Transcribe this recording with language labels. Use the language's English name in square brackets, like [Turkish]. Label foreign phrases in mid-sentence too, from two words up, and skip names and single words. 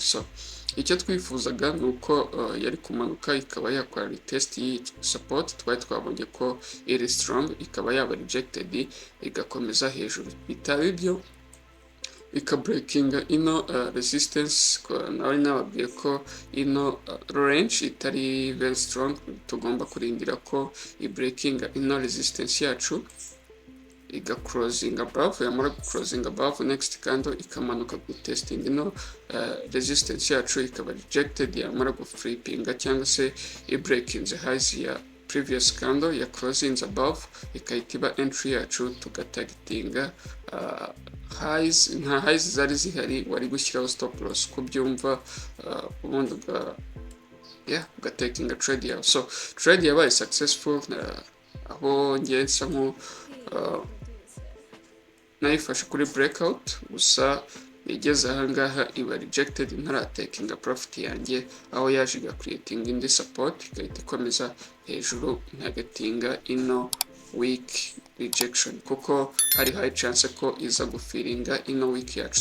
[Kinyarwanda] So icyo twifuzaga ni uko yari kumanuka ikaba yakora retest y'iyi support, twari twabonye ko iri strong, ikaba yaba rejected igakomeza hejuru, bitaba ibyo ikabreakinga ino resistance. Nari nababwiye ko ino range itari [English] very strong, [Kinyarwanda] tugomba kurindira ko ibreakinga ino resistance yacu igacrossing above, yamara gucrossing [English] above next candle [Kinyarwanda] ikamanuka gutesting ino resistance yacu ikaba rejected, yamara guflippinga cyangwa se ibreakinze highs ya [English] previous candle [Kinyarwanda] ya [English] crossing above [Kinyarwanda] ikahita iba entry yacu, tugatargetinga highs. Nta highs zari zihari, wari gushyiraho [English] stop loss [Kinyarwanda] kubyumva, ubundi ugatakinga trade yawe. So trade yabaye successful, aho ngiye nsa nko nayifashe kuri breakout, gusa igeze ahangaha iba rejected, ntaratekinga profit yanjye, aho yaje creating indi support igahita ikomeza hejuru ntagatinga ino [English] weak rejection, [Kinyarwanda] kuko hari [English] high chance [Kinyarwanda] ko iza gufiringa ino weak yacu.